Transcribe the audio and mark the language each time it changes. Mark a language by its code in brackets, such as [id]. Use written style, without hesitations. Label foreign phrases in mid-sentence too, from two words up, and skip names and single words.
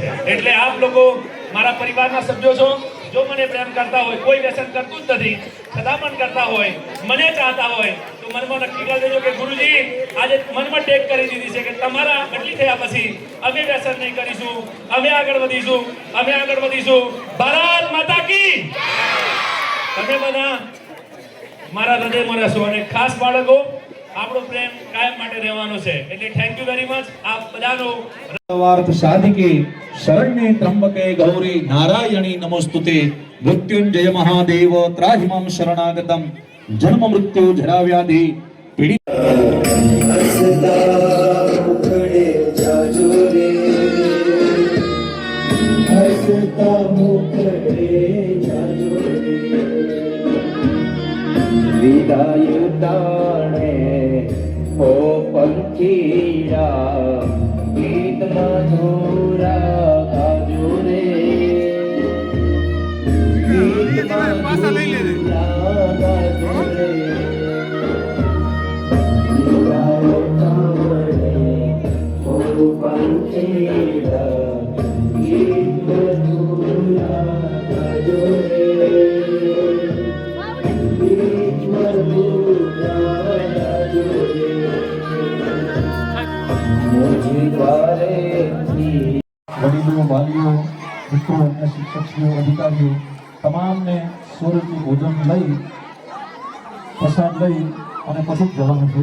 [gu] એટલે આપ લોકો મારા પરિવારના સભ્યો છો, જો મને પ્રેમ કરતા હોય, કોઈ વ્યસન કરતું જ નથી, સદામણ કરતા હોય, મને ચાહતા હોય તો મનમાં નક્કી કરી દેજો કે ગુરુજી આજે મનમાં ટેક કરી દીધી છે કે તમારા આટલી થયા પછી અમે વ્યસન નહીં કરીશું, અમે આગળ વધીશું, અમે આગળ વધીશું. [hi] भारत माता की. [gu] તમે બધા મારા હૃદયમાં રહેશો અને ખાસ બાળકો આપણો પ્રેમ કાયમ માટે રહેવાનો છે. એટલે [en] thank you very much. [gu] આપ બધાનો [sa] वार्थ साधिके शरण्ये त्र्यंबके गौरी नारायणी नमोस्तुते मृत्युंजय महादेव त्राहिमां शरणागतम जन्म मृत्यु जरा व्याधि पीड़ित [gu] વિદાય ટાણે હો પંખીડા ગીત મધુરા ગાજો રે ગીત મધુરા ગાજો રે વિદાય ટાણે હો પંખીડા ગીત મધુરા ગાજો રે વડીલો વાલીઓ મિત્રો અને શિક્ષકો અધિકારીઓ તમામને સ્વરૂપી ભોજન લઈ પ્રસાદ લઈ અને પછી જવાનું છે.